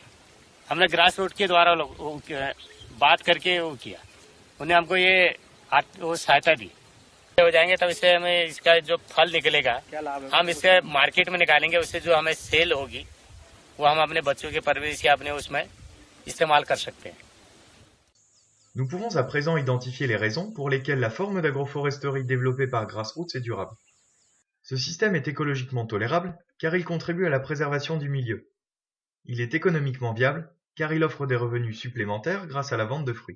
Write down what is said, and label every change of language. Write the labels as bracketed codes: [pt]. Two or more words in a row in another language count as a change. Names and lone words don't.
[hi] हमने ग्रास रूट के द्वारा बात करके वो किया, उन्हें हमको ये वो सहायता दी। हो जाएंगे तब इससे हमें इसका जो फल निकलेगा हम इससे मार्केट में निकालेंगे, उससे जो हमें सेल होगी वो हम अपने बच्चों के परवरिश या अपने उसमें इस्तेमाल कर सकते हैं। [fr] Nous pouvons à présent identifier les raisons pour lesquelles la forme d'agroforesterie développée par Grassroots est durable. Ce système est écologiquement tolérable car il contribue à la préservation du milieu. Il est économiquement viable car il offre des revenus supplémentaires grâce à la vente de fruits.